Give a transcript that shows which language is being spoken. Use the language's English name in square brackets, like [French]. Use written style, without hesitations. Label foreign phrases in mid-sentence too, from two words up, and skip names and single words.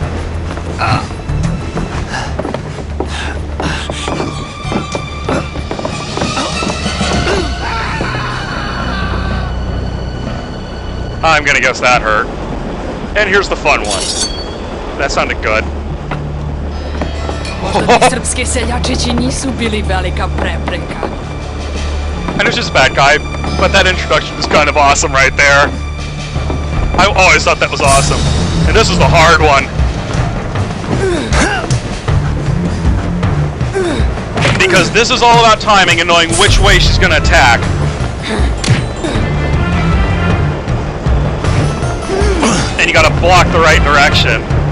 [English] I'm gonna guess that hurt. And here's the fun one. That sounded good. [Serbian] Srpski seljačići nisu bili velika prepreka. [English] And it's just a bad guy, but that introduction was kind of awesome right there. I always thought that was awesome. And this is the hard one. because this is all about timing and knowing which way she's gonna attack. And you gotta block the right direction.